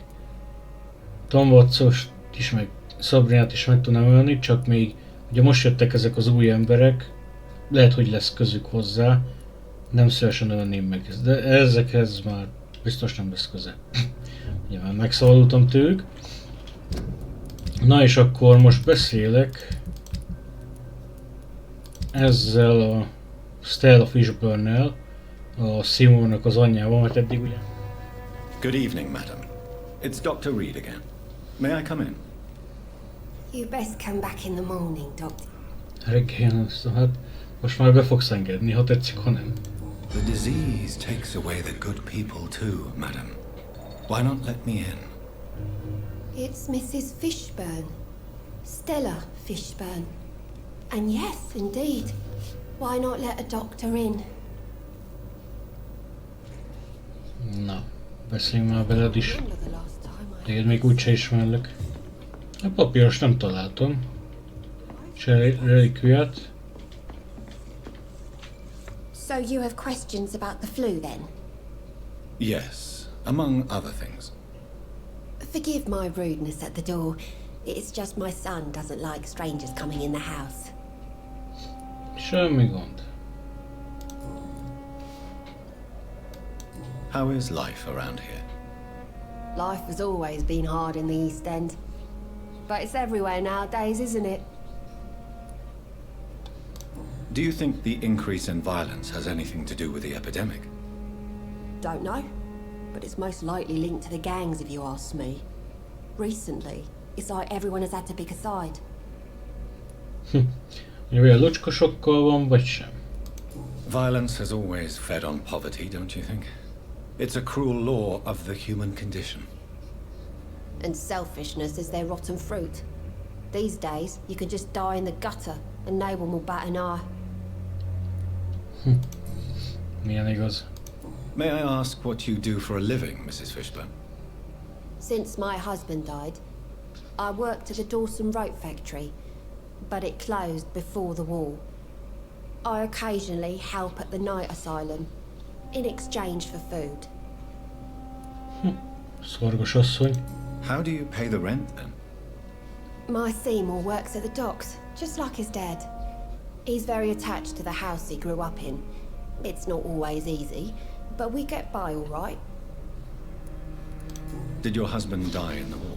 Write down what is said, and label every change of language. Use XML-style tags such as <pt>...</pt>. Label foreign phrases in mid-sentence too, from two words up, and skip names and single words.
<hu>Tom Watts-ost is, meg Sabrinát is meg tudnám ölni, csak még ugye most jöttek ezek az új emberek, lehet, hogy lesz közük hozzá, nem szívesen ölném meg, de ezekhez már biztos nem lesz köze. Ugye már megszabadultam tőlük. Na és akkor most beszélek ezzel a Stella Fishburne-nel, a Simonnak az anyjával, mert eddig ugye...</hu> <en>Good evening, madam. It's Dr. Reed again. May I come in? You best come back in the morning, Doctor.</en> <hu>Reggel, hát most már be fogsz engedni, ha tetszik, ha nem.</hu> <en>The disease takes away the good people too, madam. Why not let me in? It's Mrs. Fishburne. Stella Fishburne. And yes, indeed. Why not let a doctor in?</en> <hu>Na, beszéljünk már veled is. Téged még úgyse ismerlek. A papíros nem találtam. Relikviát.</hu> <en>So you have questions about the flu then? Yes, among other things. Forgive my rudeness at the door. It's just my son doesn't like strangers coming in the house.</en> <hu>Semmi gond.</hu> <en>How is life around here? Life has always been hard in the East End. But it's everywhere nowadays, isn't it? Do you think the increase in violence has anything to do with the epidemic? Don't know. But it's most likely linked to the gangs if you ask me. Recently, it's like everyone has had to pick a side.</en> <hu>Olyan lucskosokkal van, vagy sem?</hu> <en>Violence has always fed on poverty, don't you think? It's a cruel law of the human condition. And selfishness is their rotten fruit. These days, you can just die in the gutter and no one will bat an eye.</en> <hu>Milyen igaz.</hu> <en>May I ask what you do for a living, Mrs. Fishburne? Since my husband died, I worked at the Dawson Rope factory, but it closed before the war. I occasionally help at the night asylum, in exchange for food.</en> <hu>Szorgos asszony.</hu> <en>How do you pay the rent then? My Seymour works at the docks, just like his dad. He's very attached to the house he grew up in. It's not always easy, but we get by all right. Did your husband die in the war?</en>